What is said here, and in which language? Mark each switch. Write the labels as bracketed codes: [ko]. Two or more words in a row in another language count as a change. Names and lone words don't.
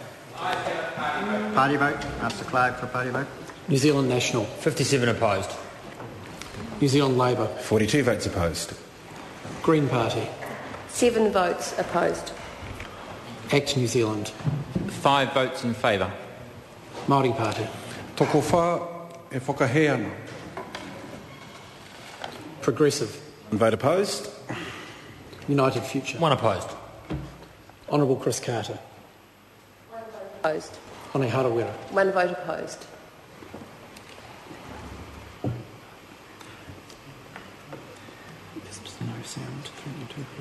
[en] Ayes have it. Party vote. Party vote. Ask the clerk for a party vote. New Zealand National. 57 opposed. New Zealand Labour. 42 votes opposed. Green Party. 7 votes opposed. ACT New Zealand. 5 votes in favour. Māori Party. [mi] Toko wha e whakaheana. [en] Progressive. 1 vote opposed. United Future. 1 opposed. Honourable Chris Carter. Opposed. Hone Harawira. 1 vote opposed. There's no sound through the